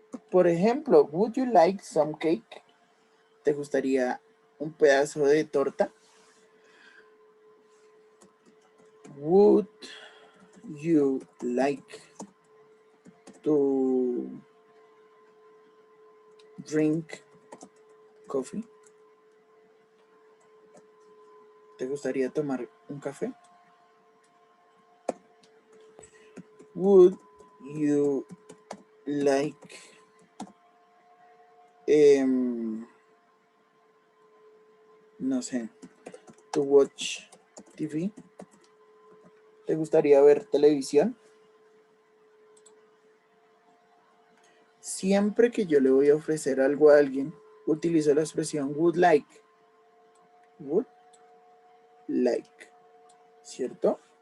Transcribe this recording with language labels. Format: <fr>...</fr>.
<es>Por ejemplo,</es> <en>would you like some cake?</en> <es>¿Te gustaría un pedazo de torta?</es> <en>Would you like to drink coffee?</en> <es>¿Te gustaría tomar un café?</es> <en>Would you like</en> <es>no sé,</es> <en>to watch TV?</en> <es>¿Te gustaría ver televisión? Siempre que yo le voy a ofrecer algo a alguien, utilizo la expresión would like.</es> <en>Would like.</en> <es>¿Cierto?</es>